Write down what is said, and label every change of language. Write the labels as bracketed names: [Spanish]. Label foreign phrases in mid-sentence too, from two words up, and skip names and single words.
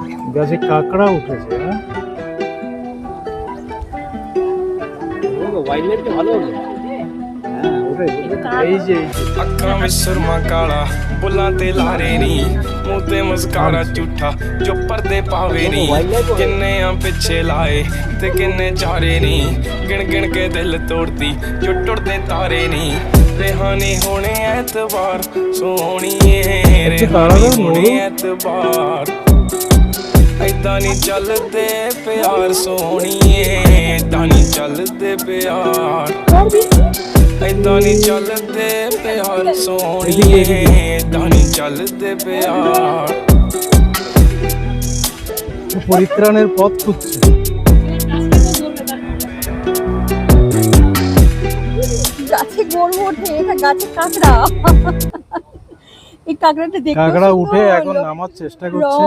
[Bangla] গাছে কাঁকড়া উঠেছে। হ্যাঁ, [English] wild life [Bangla] ভালো হবে। হ্যাঁ ওটাই এই যে [Punjabi] ਅੱਖਾਂ ਵਿੱਚ ਸੁਰਮਾ ਕਾਲਾ ਬੁੱਲਾਂ ਤੇ ਲਾਰੇ ਨੀ ਮੂੰਹ ਤੇ ਮਸਕਾਰਾ ਝੂਠਾ ਜੋ ਪਰਦੇ ਪਾਵੇ ਨੀ ਕਿੰਨੇ ਆ ਪਿੱਛੇ ਲਾਏ ਤੇ ਕਿੰਨੇ ਚਾਰੇ ਨੀ ਗਿਣ ਗਿਣ ਕੇ ਦਿਲ ਤੋੜਦੀ ਜੋ ਟੁੱਟਦੇ ਤਾਰੇ ਨੀ ਰਿਹਾਨੀ ਹੋਣੇ ਐਤਵਾਰ ਸੋਹਣੀਏ ਰਿਹਾਨੀ ਹੋਣੇ ਐਤਵਾਰ ਏਦਾਂ ਨਹੀਂ ਚੱਲਦੇ ਪਿਆਰ ਸੋਹਣੀਏ ਏਦਾਂ ਨਹੀਂ ਚੱਲਦੇ ਪਿਆਰ ਏਦਾਂ ਨਹੀਂ ਚੱਲਦੇ ਪਿਆਰ ਸੋਹਣੀਏ ਏਦਾਂ ਨਹੀਂ ਚੱਲਦੇ ਪਿਆਰ [Bangla] পরিত্রাণের পথ খুঁজছে। গাছে গরু ওঠে, এটা গাছে কাঁকড়া। এই কাঁকড়াটা দেখতে কাঁকড়া উঠে এখন নামার চেষ্টা করছে।